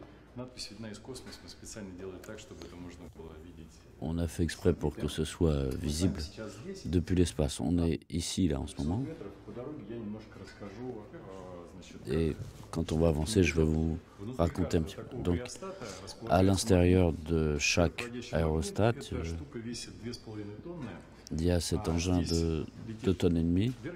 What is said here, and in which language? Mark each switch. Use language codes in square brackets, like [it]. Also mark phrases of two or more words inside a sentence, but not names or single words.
[ru] Надпись видна из космоса, мы специально делали так, чтобы это можно было видеть. [fr] On a fait exprès pour que ce soit visible depuis l'espace. On est ici, là, en ce moment. Et quand on va avancer, je vais vous raconter un petit peu. Donc, à l'intérieur de chaque aérostat, il y a cet engin de 2,5 tonnes.